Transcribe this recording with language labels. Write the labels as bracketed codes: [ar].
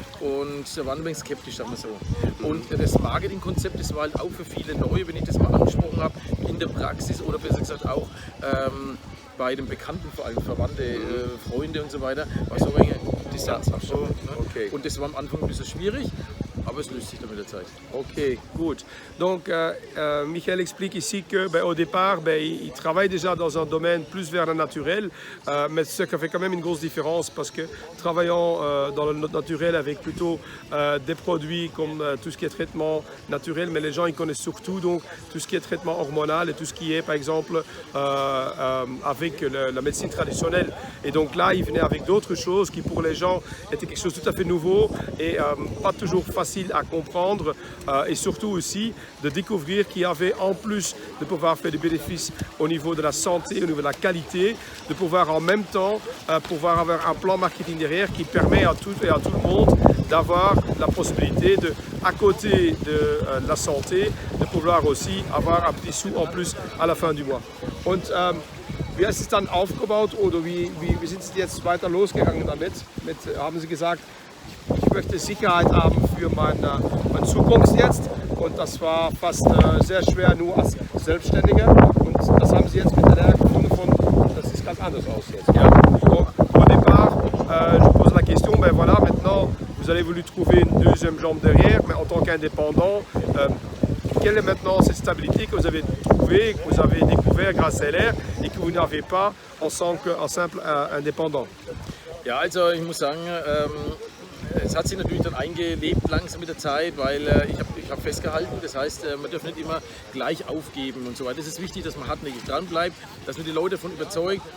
[de] Und da waren ein wenig skeptisch, sagen wir so. Und das Marketingkonzept, das war halt auch für viele neu, wenn ich das mal angesprochen habe, in der Praxis oder besser gesagt auch bei den Bekannten, vor allem Verwandte, Freunde und so weiter, war so ein wenig Distanz. So, ne? Okay. Und das war am Anfang ein bisschen schwierig. Aber es löst sich dann mit der Zeit. [en] Ok, good. [fr] Donc, Michael explique ici qu'au départ, il travaille déjà dans un domaine plus vers le naturel, mais ce qui fait quand même une grosse différence parce que travaillant dans le naturel avec plutôt des produits comme tout ce qui est traitement naturel, mais les gens ils connaissent surtout donc tout ce qui est traitement hormonal et tout ce qui est par exemple avec la médecine traditionnelle. Et donc là, il venait avec d'autres choses qui pour les gens étaient quelque chose de tout à fait nouveau et pas toujours facile facile à comprendre et surtout aussi de découvrir qu'il y avait en plus de pouvoir faire des bénéfices au niveau de la santé, au niveau de la qualité, de pouvoir en même temps pouvoir avoir un plan marketing derrière qui permet à tout le monde d'avoir la possibilité de, à côté de la santé, de pouvoir aussi avoir un petit sou en plus à la fin du mois. [de] Und wie ist es dann aufgebaut oder wie sind Sie jetzt weiter losgegangen damit? Haben Sie gesagt, ich möchte Sicherheit haben für meine Zukunft jetzt und das war fast sehr schwer nur als Selbstständiger und das haben Sie jetzt mit der Lehre gefunden von, das sieht ganz anders aus jetzt. Ja? [fr] Donc, au départ, je pose la question, ben voilà, maintenant vous avez voulu trouver une deuxième jambe derrière, mais en tant qu'indépendant, quelle est maintenant cette stabilité que vous avez trouvée, que vous avez découvert grâce à LR et que vous n'avez pas en simple indépendant? [de] Ja, also ich muss sagen, es hat sich natürlich dann eingelebt langsam mit der Zeit, weil ich hab festgehalten, das heißt, man darf nicht immer gleich aufgeben und so weiter. Es ist wichtig, dass man hartnäckig dran bleibt, dass man die Leute davon überzeugt.